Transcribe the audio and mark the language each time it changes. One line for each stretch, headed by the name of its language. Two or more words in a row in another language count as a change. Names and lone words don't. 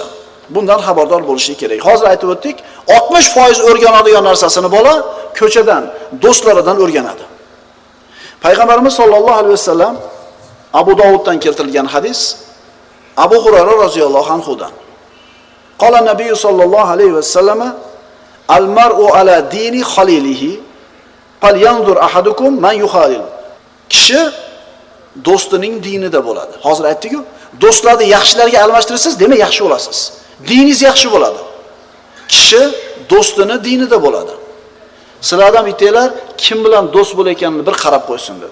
Uzbek: Bundan xabardor bo'lishi kerak. Hozir aytib o'tdik, 60% o'rganadigan narsasini bola ko'chadan, do'stlaridan o'rganadi. Payg'ambarimiz
Arabic: صلى الله عليه وسلم
Uzbek: Abu Dovuddan keltirilgan hadis, Abu Hurayra roziyallohu anhudan.
Arabic: قال النبي صلى الله عليه وسلم: "المرء على دين خليله فلينظر أحدكم من يخالل."
Uzbek: Kishi do'stining dinida bo'ladi. Hozir aytdik-ku, do'stlarni yaxshilarga almashtirsangiz, demak yaxshi bo'lasiz. Diningiz yaxshi bo'ladi. Kishi do'stini dinida bo'ladi. Sizlardan bittalar kim bilan do'st bo'layotganini bir qarab qo'ysin dedi.